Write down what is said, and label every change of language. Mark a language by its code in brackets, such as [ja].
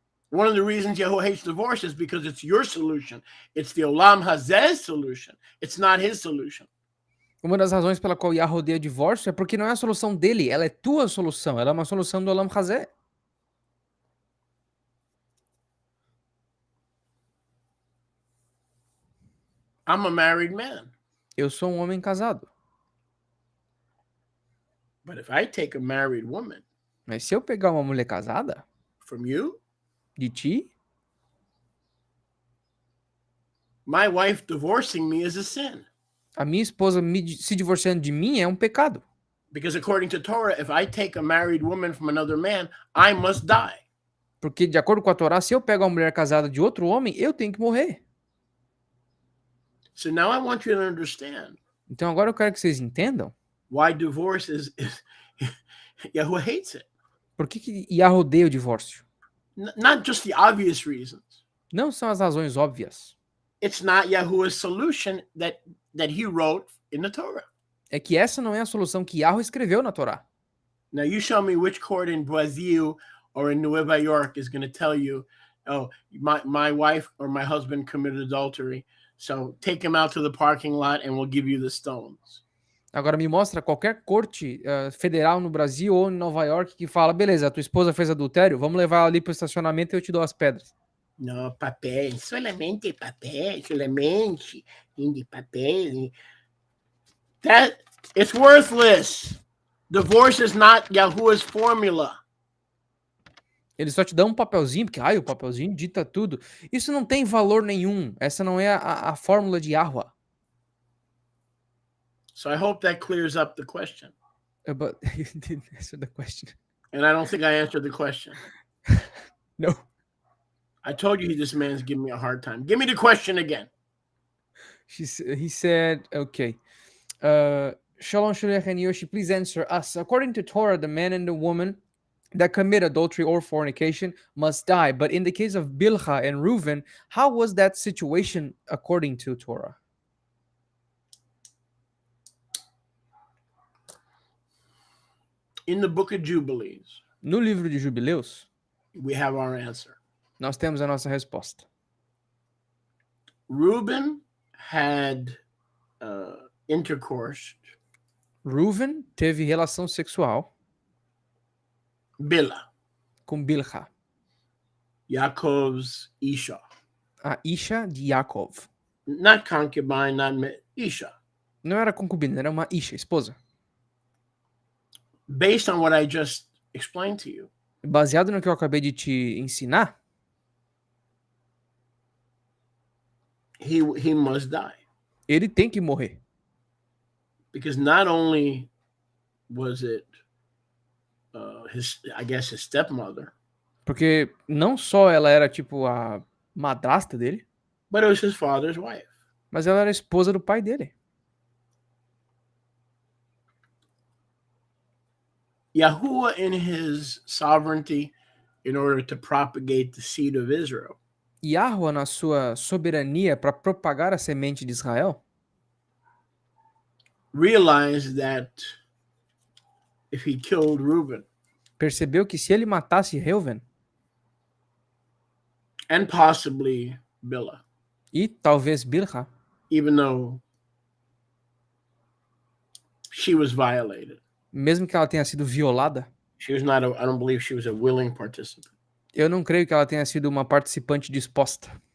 [en] One of the reasons Yahweh hates divorce is because it's your solution. It's the Olam Hazeh's solution. It's not his solution. [pt] Uma das razões pela qual Yahweh odeia divórcio é porque não é a solução dele, ela é tua solução, ela é uma solução do Olam Hazeh. [en] I'm a married man. [pt] Eu sou um homem casado. [en] But if I take a married woman, [pt] mas se eu pegar uma mulher casada, [en] from you, [pt] de ti, [en] my wife divorcing me is a sin. [pt] A minha esposa se divorciando de mim é um pecado. [en] Because according to Torah, if I take a married woman from another man, I must die. [pt] Porque, de acordo com a Torá, se eu pego uma mulher casada de outro homem, eu tenho que morrer. [en] So now I want you to understand [pt] Então agora eu quero que vocês entendam [en] why divorce is Yahuwah hates it. [pt] por que Yah odeia o divórcio. [en] Not just the obvious reasons. [pt] Não são as razões óbvias. [en] It's not Yahuwah's solution that he wrote in the Torah. [pt] É que essa não é a solução que Yahweh escreveu na Torá. [en] Now you show me which court in Brazil or in Nueva York is going to tell you, oh, my wife or my husband committed adultery, so take him out to the parking lot and we'll give you the stones. [pt] Agora me mostra qualquer corte federal no Brasil ou em Nova York que fala, beleza, a tua esposa fez adultério, vamos levar ela ali pro estacionamento e eu te dou as pedras. [es] No, papel, solamente papel, solamente de papel. [en] That it's worthless. Divorce is not Yahuwah's formula. [pt] Eles só te dão um papelzinho, porque o papelzinho dita tudo. Isso não tem valor nenhum. Essa não é a fórmula de Yahweh. [en] So I hope that clears up the question. But you didn't answer the question. And I don't think I answered the question. No. I told you this man's giving me a hard time. Give me the question again. He said, okay. Shalom Shulech and Yoshi, please answer us. According to Torah, the man and the woman that commit adultery or fornication must die. But in the case of Bilha and Reuven, how was that situation according to Torah? In the book of Jubilees, [pt] No livro de Jubileus, [en] we have our answer. [pt] nós temos a nossa resposta. [en] Reuben had intercourse. [pt] Reuven teve relação sexual [en] Bilhah, [pt] com Bilha, [en] Yaakov's Isha. [pt] a Isha de Yaakov. [en] Not concubine, Isha. [pt] Não era concubina, era uma Isha, esposa. [en] Based on what I just explained to you, [pt] Baseado no que eu acabei de te ensinar, [en] he must die. [pt] ele tem que morrer. [en] Because not only was it his stepmother, [pt] Porque não só ela era tipo a madrasta dele, [en] but it was his father's wife. [pt] mas ela era a esposa do pai dele. [en] Yahuwah, in his sovereignty, in order to propagate the seed of Israel, [pt] Yahweh, na sua soberania para propagar a semente de Israel, [en] realized that if he killed Reuben, [pt] percebeu que se ele matasse Reuven [en] and possibly Bilhah, [pt] e talvez Bilha, [en] even though she was violated, [pt] mesmo que ela tenha sido violada, [en] she was not. I don't believe she was a willing participant. [pt] eu não creio que ela tenha sido uma participante disposta.